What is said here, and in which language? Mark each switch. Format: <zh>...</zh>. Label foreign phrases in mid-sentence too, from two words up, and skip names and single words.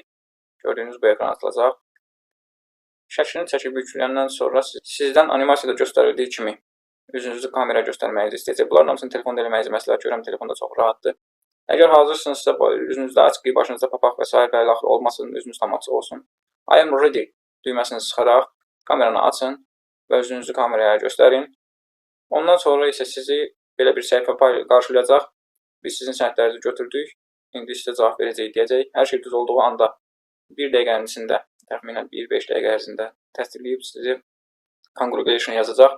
<az>Gördüyünüz bu ekran açılacaq. Şəklini çəkib yükləyəndən sonra sizdən animasiyada göstərildiyi kimi üzünüzü kameraya göstərməyinizi istəyəcək. Bunların hamısını telefonda eləməyinizi məsləhət görürəm. Telefonda çox rahatdır. Əgər hazırsınızsa, üzünüzdə açıq, başınızda papaq və s. və ilə axır olmasın, üzünüz tam açıq olsun.</az> <en>I am ready</en> <az>düyməsini sıxaraq kameranı açın və üzünüzü kameraya göstərin. Ondan sonra isə sizi belə bir səhifə qarşılayacaq. Biz sizin sənədlərinizi götürdük. İndi sizə cavab verəcək deyəcək. Hər şey düz olduğu anda 1 dəqiqənin içində, təxminən 1-5 dəqiqə ərzində təsdiqləyib sizi congregation yazacaq.</az>